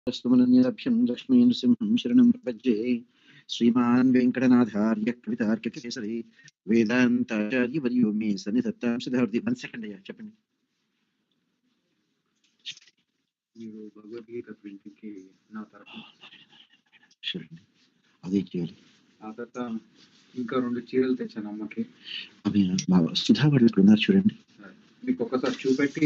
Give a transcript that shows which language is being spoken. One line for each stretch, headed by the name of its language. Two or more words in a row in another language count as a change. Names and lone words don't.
Sanskrit: स्तुमनन्यलभ्यं लक्ष्मीनृसिंहं शरणं प्रपद्ये श्रीमान् वेङ्कटनाथार्य कवितार्किकेसरी वेदान्ताचार्यवर्यो मे सन्निधत्तां सदाहृदि.
Telugu: 1 second అయ్యా చెప్పండి. మీరు భగవద్గీత 20కి నా తరఫున చూడండి అదే చేయాలి. ఆ తర్వాత ఇంకా 2 చీరలు తెచ్చాను అమ్మకి. అవి సుధా వాళ్ళు ఇక్కడ ఉన్నారు చూడండి. మీకు ఒక్కసారి చూపెట్టి